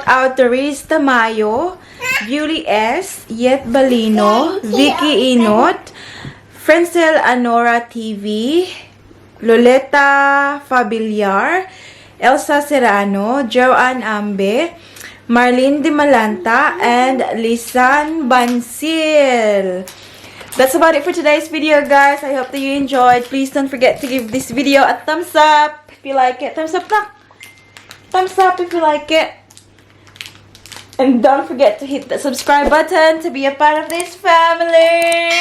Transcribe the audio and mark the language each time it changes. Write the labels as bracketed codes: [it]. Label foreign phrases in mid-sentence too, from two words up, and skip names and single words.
[en] out to Riz Tamayo, Julie S., Yet Balino, Vicky Inot, Frencel Anora TV, Loleta Fabiliar, Elsa Serrano, Joanne Ambe, Marlene Di Malanta, and Lisan Bansil. That's about it for today's video, guys. I hope that you enjoyed. Please don't forget to give this video a thumbs up if you like it. Thumbs up na. Thumbs up if you like it. And don't forget to hit the subscribe button to be a part of this family.